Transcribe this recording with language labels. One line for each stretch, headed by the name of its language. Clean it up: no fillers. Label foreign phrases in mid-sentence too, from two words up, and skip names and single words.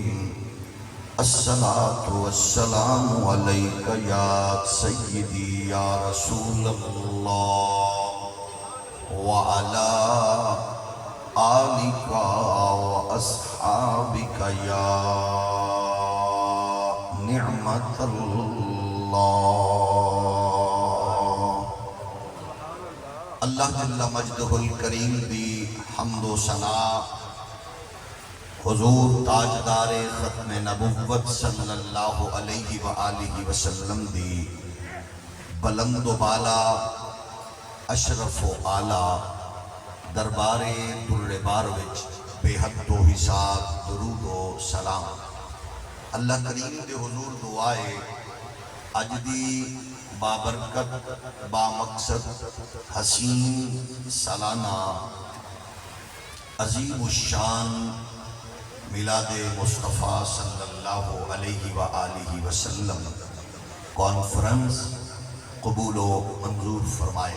Arabic: الصلاة والسلام عليك يا سيدي يا رسول الله وعلى آلك وأصحابك يا نعمة الله.
Punjabi: اللہ جل مجدہ الکریم دی حمد و ثنا حضور تاجدار ختم نبوت صلی اللہ علیہ وآلہ وسلم دی بلند و بالا اشرف و اعلیٰ دربار در بار وچ بے حد و حساب درود و سلام. اللہ کریم دے حضور دعائے اج دی بابرکت بامقصد حسین سالانہ عظیم الشان میلاد مصطفیٰ صلی اللہ علیہ وآلہ وسلم کانفرنس قبول و منظور فرمائے.